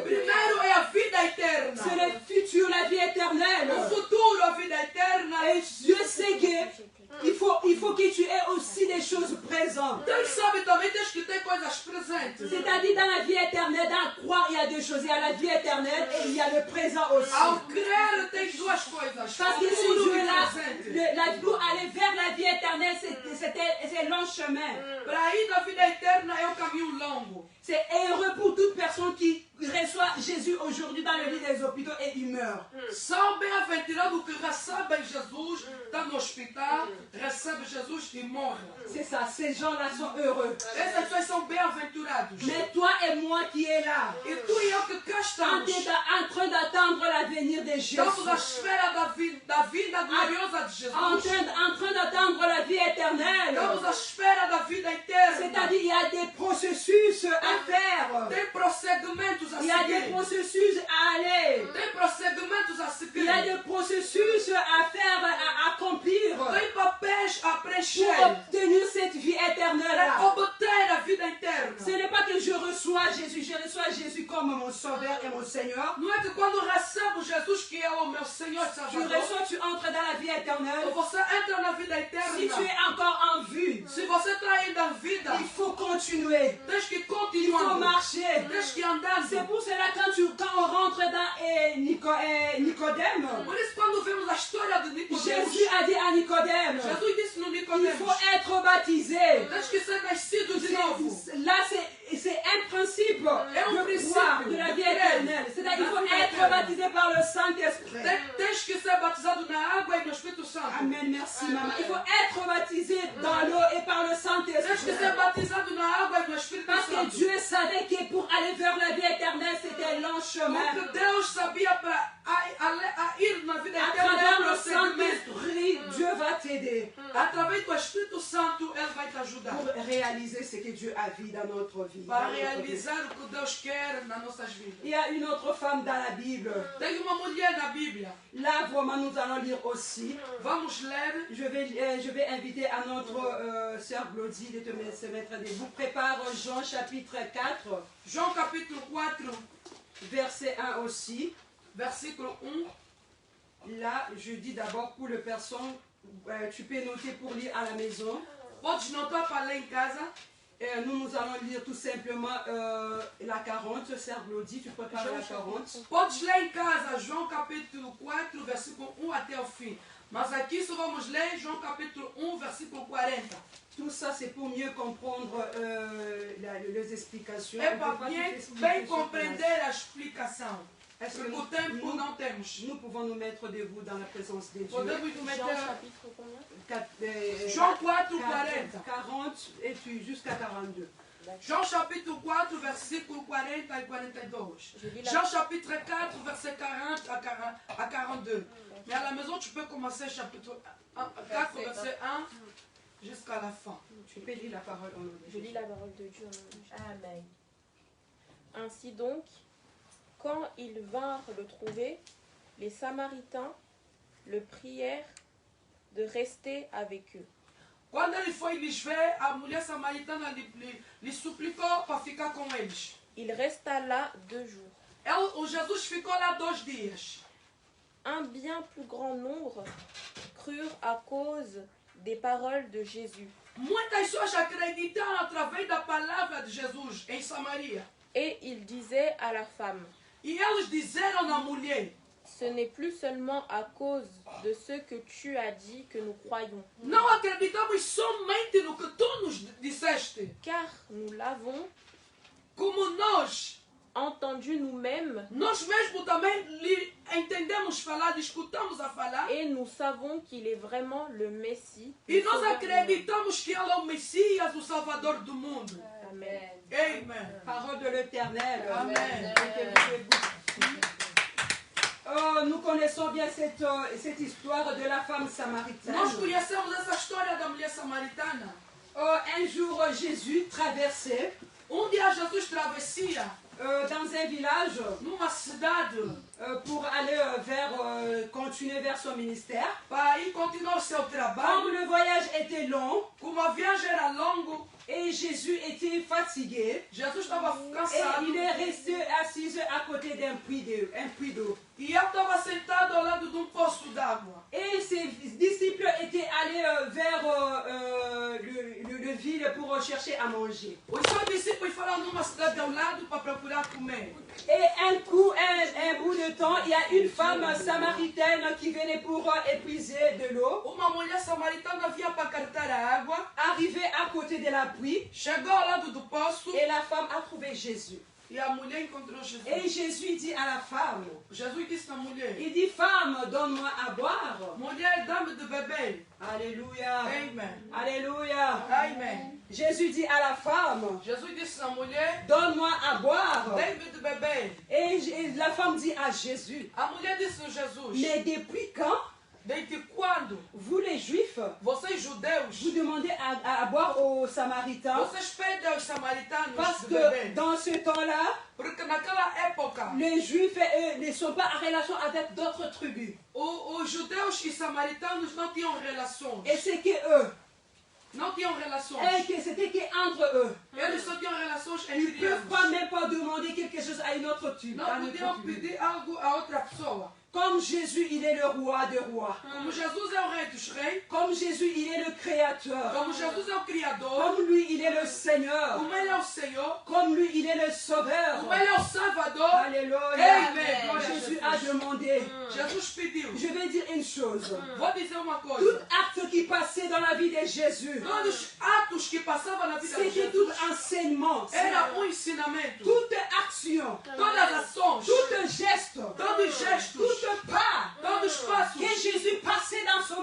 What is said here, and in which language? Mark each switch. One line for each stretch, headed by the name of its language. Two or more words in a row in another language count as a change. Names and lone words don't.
Portuguese: Primeiro é a vida eterna.
French: C'est le futur, la vie éternelle.
Portuguese: O futuro, a vida eterna.
French: Et Dieu sait que il faut que tu aies aussi des choses présentes.
Portuguese: Deus sabe também tens que ter coisas presentes.
French: C'est-à-dire dans la vie éternelle, dans le croire, il y a deux choses. Il y a la vie éternelle et il y a le présent aussi.
Portuguese: Ao crer, tens duas coisas.
French: Parce que si
Portuguese: Futuro
French: Dieu
Portuguese: e
French: est là,
Portuguese: presente.
French: pour aller vers la vie éternelle, c'est un long chemin.
Portuguese: Para ir na vida eterna é um caminho longo.
French: C'est heureux pour toute personne qui reçoit Jésus aujourd'hui dans le lit des hôpitaux et il meurt.
Portuguese: São bem-aventurados que recebem Jesus, está no hospital, recebe Jesus e morre.
French: C'est ça, ces gens-là sont heureux.
Portuguese: Essas pessoas são bem-aventurados.
French: Mais toi et moi qui est là,
Portuguese: E tu e eu que cá estamos,
French: en train d'attendre l'avenir de Jésus,
Portuguese: estamos à espera da vinda gloriosa de
French: en
Portuguese: Jesus.
French: train d'attendre la vie éternelle.
Portuguese: Estamos à espera da vida eterna.
French: C'est-à-dire il y a des processus à faire.
Portuguese: Tem procedimentos a
French: Il y a des
Portuguese: seguir.
French: processus à aller.
Portuguese: Tem procedimentos a
French: Il y a
Portuguese: seguir.
French: des processus à faire, à accomplir
Portuguese: Tem papéis a
French: pour
Portuguese: preencher.
French: obtenir cette vie éternelle-là.
Portuguese: Para obter a vida eterna.
French: Ce n'est pas que je reçois Jésus comme mon sauveur et mon Seigneur.
Portuguese: Não é que quando recebo Jesus, que é o meu Senhor e
French: Tu
Portuguese: Salvador,
French: reçois, tu entres dans la vie éternelle.
Portuguese: você entra na vida
French: Si tu
Portuguese: eterna.
French: es encore en vue,
Portuguese: Se você está ainda em vida,
French: il faut continuer.
Portuguese: tens que
French: Il faut
Portuguese: continuar.
French: marcher.
Portuguese: Tens que andar.
French: C'est pour cela quand on rentre dans Nicodème,
Portuguese: Por isso, quando vemos a história de Nicodemos,
French: Jésus a dit à Nicodème,
Portuguese: Jesus disse no
French: il
Portuguese: Nicodemos,
French: faut être baptisé.
Portuguese: Tens que ser nascido de novo.
French: Là, c'est un principe
Portuguese: um
French: de foi, de la vie éternelle. C'est-à-dire qu'il faut être baptisé par le Saint-Esprit.
Portuguese: Tens que ser batizado na água e no Espírito Santo.
French: Amen, merci maman. Il faut être baptisé dans l'eau et par le
Portuguese: Tens que
French: Saint-Esprit.
Portuguese: ser batizado na água e no Espírito
French: Parce que
Portuguese: Santo.
French: Dieu savait que pour aller vers la vie éternelle, c'était un long chemin.
Portuguese: Porque Deus sabia para ir na vida
French: À
Portuguese: eterna
French: travers
Portuguese: é
French: le
Portuguese: um segmento.
French: Saint-Esprit, Dieu va t'aider
Portuguese: Através do Espírito Santo, Ele vai te ajudar.
French: pour réaliser ce que Dieu a vu dans notre vie.
Portuguese: Para realizar o que Deus quer nas nossas vidas.
French: Il y a une autre femme dans la Bible.
Portuguese: Tem uma mulher na Bíblia.
French: Là, vraiment, nous allons lire aussi.
Portuguese: Vamos ler.
French: Je vais inviter à notre sœur Glodie de se mettre debout. Prépare Jean chapitre 4,
Portuguese: João capítulo 4,
French: verset 1 aussi.
Portuguese: versículo 1.
French: Là, je dis d'abord pour les personnes, tu peux noter pour lire à la maison.
Portuguese: Podes notar para ler em casa.
French: Nous allons lire tout simplement la 40. Sœur Glodie, tu prépares la 40.
Portuguese: Podes ler em casa João capítulo 4, versículo 1 até o fim. Mas aqui só vamos ler João capítulo 1, versículo 40.
French: Tout ça, c'est pour mieux comprendre les explications.
Portuguese: É
French: On
Portuguese: para
French: peut pas tout
Portuguese: bem
French: expliquer sur
Portuguese: compreender
French: place.
Portuguese: a explicação.
French: Est-ce que
Portuguese: Porque o tempo não temos.
French: nous pouvons nous mettre debout dans la présence de Dieu?
Portuguese: Podemos nos
French: Jean
Portuguese: meter
French: chapitre combien?
Portuguese: João 4, 40.
French: 40 et puis jusqu'à 42.
Portuguese: João capítulo 4, versículo 40 e 42.
French: Je lis la- João chapitre 4, verset 40 à 42. Mais à la maison, tu peux commencer chapitre 4, verset 1 jusqu'à la fin. Tu peux lire la parole au nom de Je Jésus. lis la parole de Dieu. Amen. Ainsi donc, quand ils vinrent le trouver, les Samaritains le prièrent de rester avec eux.
Portuguese: Quando ele foi lhes ver, a mulher samaritana lhe suplicou para ficar com eles.
French: Il resta là 2 jours.
Portuguese: O Jesus ficou lá 2 dias.
French: Un bien plus grand nombre crurent à cause des paroles de Jésus.
Portuguese: Muitas pessoas acreditaram através da palavra de Jesus em Samaria.
French: Et il disait à la femme,
Portuguese: E eles disseram na mulher:
French: ce n'est plus seulement à cause de ce que tu as dit que nous croyons,
Portuguese: não acreditamos somente no que tu nos disseste,
French: car nous l'avons
Portuguese: como nós
French: entendu nous-mêmes
Portuguese: mesmos também lhe entendemos falar, lhe escutamos a falar,
French: et nous savons qu'il est vraiment le Messie.
Portuguese: e
French: le
Portuguese: nós
French: Sauveur du monde.
Portuguese: acreditamos que ele é o Messias, o Salvador do mundo. Amen. Amen.
French: Parole de l'Éternel. Amen. Oh, nous connaissons bien cette histoire de la femme samaritaine.
Portuguese: Nós conhecemos essa história da mulher samaritana.
French: Oh, un jour, Jésus traversait
Portuguese: Dia Jesus travessia
French: dans un village
Portuguese: numa cidade
French: pour aller continuer vers son ministère.
Portuguese: para ir continuar o seu
French: Comme
Portuguese: trabalho.
French: le voyage était long
Portuguese: Como a viagem era longa,
French: et Jésus était fatigué,
Portuguese: Jesus estava
French: et
Portuguese: cansado
French: il est resté assis à côté d'un puits d'eau.
Portuguese: e ele estava sentado ao lado de um poço d'água.
French: Et ses disciples étaient allés vers le ville pour chercher à manger.
Portuguese: Os seus discípulos foram numa cidade ao lado para procurar comer.
French: Et un bout de temps, il y a une femme samaritaine qui venait pour épuiser de l'eau.
Portuguese: Uma mulher samaritana vinha para cartar a água,
French: Arrivée à côté de la puits,
Portuguese: chegou ao lado do poço
French: et la femme a trouvé Jésus.
Portuguese: e a mulher encontrou Jesus.
French: Et Jésus dit à la femme,
Portuguese: Jesus disse à mulher:
French: il dit, femme, donne-moi à boire.
Portuguese: mulher, dá-me de beber.
French: Alléluia.
Portuguese: Amen.
French: Alléluia.
Portuguese: Amen.
French: Jésus dit à la femme,
Portuguese: Jesus disse à mulher:
French: donne-moi à boire.
Portuguese: dê-me de beber.
French: Et la femme dit à Jésus,
Portuguese: A mulher disse a Jesus:
French: mais depuis quand
Portuguese: desde quando
French: vous les Juifs,
Portuguese: vocês judeus,
French: vous demandez à boire aux Samaritains?
Portuguese: vocês pedem aos samaritanos
French: Parce
Portuguese: de
French: que
Portuguese: beber?
French: dans ce temps-là,
Portuguese: Porque naquela época,
French: les Juifs ne sont pas en relation avec d'autres tribus.
Portuguese: os judeus e samaritanos não tinham relações.
French: Et c'est que eux,
Portuguese: Não tinham relações.
French: et que c'était qu'entre eux.
Portuguese: Eles só tinham relações
French: Ils ne
Portuguese: entre
French: peuvent
Portuguese: eles.
French: pas même pas demander quelque chose à une autre tribu.
Portuguese: Não podiam pedir algo a outra pessoa.
French: Comme Jésus, il est le roi des rois.
Portuguese: Como Jesus é o rei dos reis,
French: Comme Jésus, il est le créateur.
Portuguese: como Jesus é o Criador,
French: Comme lui, il est le Seigneur.
Portuguese: como Ele é o Senhor,
French: Comme lui, il est le Sauveur.
Portuguese: como Ele é o Salvador,
French: Alléluia.
Portuguese: Amen. Glória a
French: Jésus
Portuguese: Jesus.
French: a demandé.
Portuguese: Jesus pediu.
French: Je vais dire une chose.
Portuguese: Vou dizer uma
French: Tout
Portuguese: coisa.
French: acte qui passait dans la vie de Jésus,
Portuguese: Todos os atos que passavam na vida de
French: c'était tout
Portuguese: Jesus
French: enseignement.
Portuguese: era ensinamento.
French: Toute action,
Portuguese: Todas as ações,
French: tout geste,
Portuguese: todos os gestos,
French: tout pas
Portuguese: todos os passos
French: que Jésus passait dans son